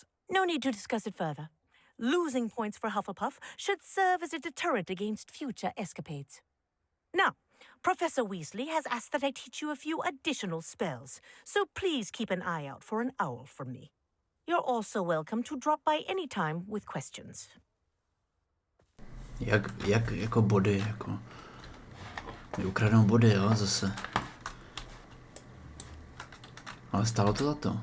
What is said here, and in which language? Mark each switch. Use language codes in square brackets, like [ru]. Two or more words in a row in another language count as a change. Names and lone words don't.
[en] No need to discuss it further. Losing points for Hufflepuff should serve as a deterrent against future escapades. Now, Professor Weasley has asked that I teach you a few additional spells, so please keep an eye out for an owl from me. You're also welcome to drop by any time with questions. [cs] Jak jako body, jako... Mi ukradnou body, jo, zase. Ale stálo to za to.